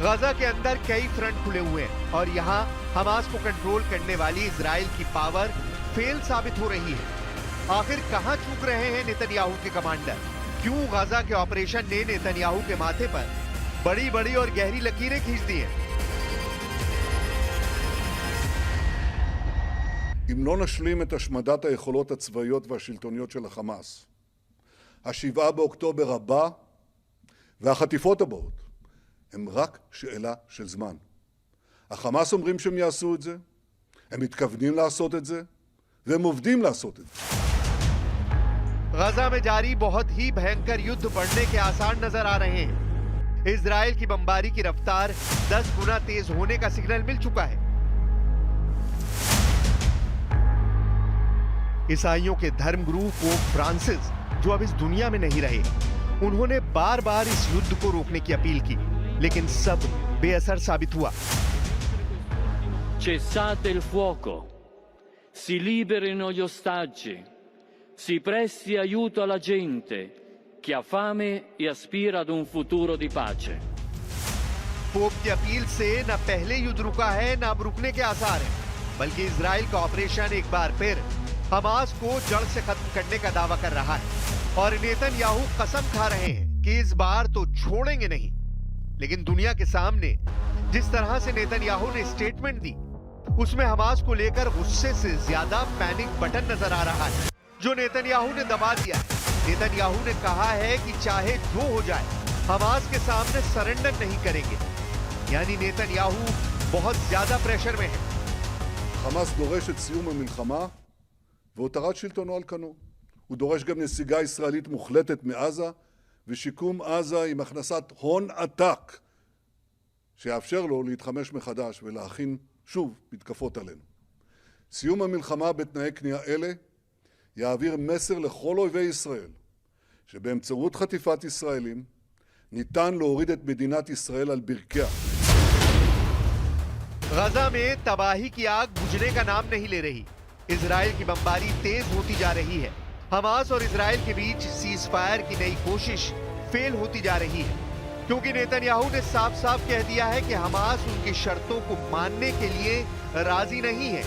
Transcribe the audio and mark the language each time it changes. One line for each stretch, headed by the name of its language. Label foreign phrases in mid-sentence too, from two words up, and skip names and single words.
Hindi: गजा के अंदर कई फ्रंट खुले हुए हैं और यहां हमास को कंट्रोल करने वाली इजराइल की
English: power fail
Hindi: साबित हो रही है। आखिर कहां चूक रहे हैं नेतन्याहू के कमांडर? क्यों गजा के ऑपरेशन ने नेतन्याहू के माथे पर बड़ी बड़ी और गहरी लकीरें खींच दी हैं?
Hebrew: אם לא נשלים את השמדת היכולות הצבאיות והשלטוניות של החמאס, ה7 באוקטובר הבא והחטיפות הבאות הם רק שאלה של זמן. החמאס אומרים שהם יעשו את זה, הם מתכוונים לעשות את זה, והם עובדים לעשות את זה.
Hindi: गजा में जारी बहुत ही भयंकर युद्ध बढ़ने के आसार नजर आ रहे हैं। इजराइल की बमबारी की रफ्तार 10 गुना तेज होने का सिग्नल मिल चुका है। ईसाइयों के धर्मगुरु पोप फ्रांसिस, जो अब इस दुनिया में नहीं रहे, उन्होंने बार बार इस युद्ध को रोकने की अपील की, लेकिन सब बेअसर साबित हुआ।
Italian: Cessate il fuoco, si liberino gli ostaggi, si presti aiuto alla gente che ha fame e aspira ad un futuro di pace.
Hindi: पोप की अपील से न पहले युद्ध रुका है, न अब रुकने के आसार हैं, बल्कि इजराइल का ऑपरेशन एक बार फिर हमास को जड़ से खत्म करने का दावा कर रहा है और नेतन्याहू कसम खा रहे हैं कि इस बार तो छोड़ेंगे नहीं। लेकिन दुनिया के सामने जिस तरह से नेतन्याहू ने स्टेटमेंट दी, उसमें हमास को लेकर गुस्से से ज्यादा
English: panic button
Hindi: नजर आ रहा है, जो नेतन्याहू ने दबा दिया है। नेतन्याहू ने कहा है कि चाहे जो हो जाए, हमास के सामने सरेंडर नहीं करेंगे। यानी नेतन्याहू बहुत ज्यादा प्रेशर में है।
Hebrew: חמאס דורש את סיום המלחמה והותרת שלטונו על כנו. הוא דורש גם נסיגה ישראלית מוחלטת מעזה ושיקום עזה עם הכנסת הון עתק שיאפשר לו להתחמש מחדש ולהכין שוב מתקפות עלינו. סיום המלחמה בתנאי כניעה אלה יעביר מסר לכל אויבי ישראל שבאמצעות חטיפת ישראלים ניתן להוריד את מדינת ישראל על ברכיה.
Hindi: गजा में तबाही की आग बुझने का नाम नहीं ले रही। इजराइल की बमबारी तेज होती जा रही है। हमास और इजराइल के बीच
English: cease fire
Hindi: की नई कोशिश फेल होती जा रही है, क्योंकि नेतन्याहू ने साफ साफ कह दिया है कि हमास उनकी शर्तों को मानने के लिए राजी नहीं है।